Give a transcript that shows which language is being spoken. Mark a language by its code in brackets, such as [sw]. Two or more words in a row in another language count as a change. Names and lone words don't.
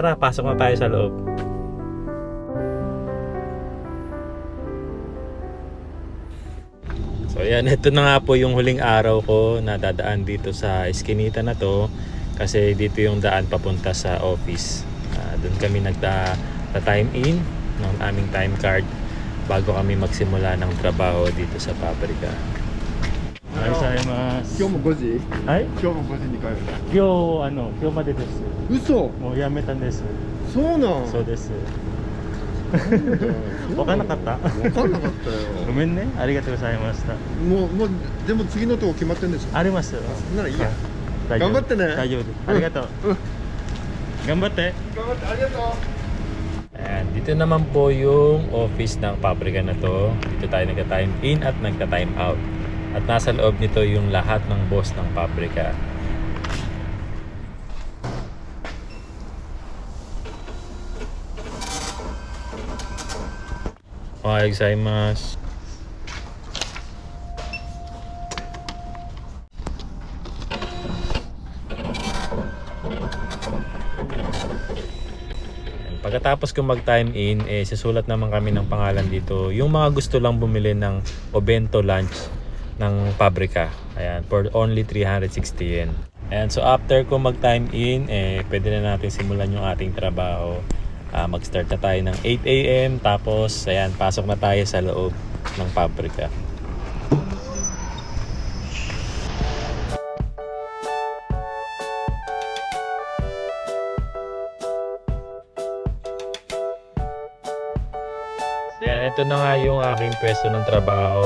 [tl] Tara, pasok na tayo sa loob. So ayan, ito na nga po yung huling araw ko na dadaan dito sa eskinita na to. Kasi dito yung daan papunta sa office. Doon kami nagta- [en] time in [tl] ng aming [en] time card [tl] bago kami magsimula ng trabaho dito sa pabrika. [ja] 今日も5時はい、今日も5時に帰る今日までです。嘘もう辞めたんです。そうなんそうです。わ分かんなかった？分かんなかったよごめんね、ありがとうございました。もうでも次のとこ決まってんでしょありますよ。そんならいいや大丈夫頑張ってね大丈夫です。ありがとう。頑張って。頑張ってありがとう [tl] And dito naman po yung office ng pabrika na to. Dito tayo nagka-time in at nagka-time out. At nasa loob nito yung lahat ng boss ng pabrika. [ja] おはようございます. [tl] Pagkatapos kong mag-time in, susulat naman kami ng pangalan dito. Yung mga gusto lang bumili ng Obento lunch ng pabrika. Ayan, [en] for only 360 yen. [tl] Ayan, so after ko mag-time in, pwede na natin simulan yung ating trabaho. Mag-start na tayo ng 8 a.m. Tapos, ayan, pasok na tayo sa loob ng pabrika. Yan, ito na nga yung aking pwesto ng trabaho.